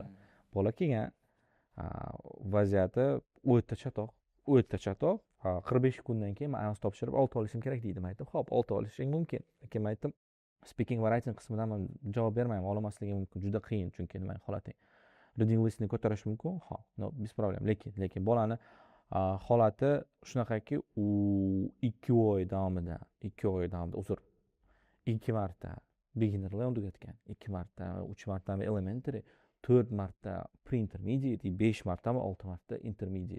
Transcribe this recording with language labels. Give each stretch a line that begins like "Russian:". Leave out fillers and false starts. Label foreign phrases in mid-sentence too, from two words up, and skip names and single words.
Uzbek: Bola kelgan vaziyati o'ta chatoq. 45 kundan keyin men IELTS topshirib 6 olishim kerak deydi. Men aytdim, "Xo'p, 6 olishing mumkin." Lekin men aytdim, speaking va writing qismidan men javob bermayman, olmasligim mumkin, juda qiyin, chunki nimaning holating.
English: Reading listni
Uzbek: ko'tarish mumkin,
Russian: no, без проблем.
Uzbek: Lekin bolani holati shunaqaki, u 2 oy davomida, uzr, 2 marta
English: beginner level
Uzbek: tugatgan, 2 marta, 3 marta elementary, 4 marta pre-intermediate, 5 marta va 6 marta intermediate.